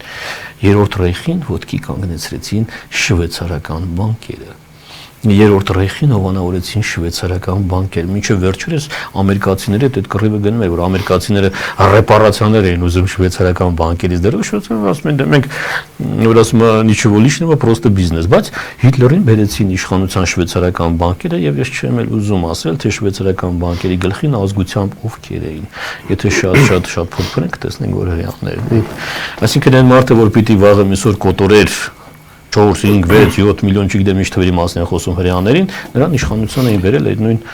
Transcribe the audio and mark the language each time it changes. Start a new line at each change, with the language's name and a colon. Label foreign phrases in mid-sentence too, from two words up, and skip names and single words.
Armenian: Երրորդ ռեյխին ոտքի կանգնեցրեցին շվեյցարական բանկերը։ Երրորդ ռեյխին հովանավորեցին շվեյցարական բանկեր, մինչև վերջերս ամերիկացիները այդ կռիվը գնում էր, որ ամերիկացիները ռեպարացիաներ էին ուզում շվեյցարական բանկերից, դեռ շվեյցարները ասում են, մենք որ ասում են
Russian: ничего личного, просто
Armenian: բիզնես, բայց Հիտլերին բերեցին իշխանության շվեյցարական բանկերը եւ ես չեմ էլ ուզում ասել, թե շվեյցարական բանկերի գլխին ազգությամբ ովքեր էին։ Եթե շատ փորփրենք, տեսնենք որ հрьяաներն են։ Այսինքն այն մարդը, որ պիտի վաղը միսօր կոտորեր 4, 5, 6, 7 միլիոն չգիտեմ ինչ թվերի մասն են խոսում հрьяաներին, նրան իշխանության էին բերել այդ նույն։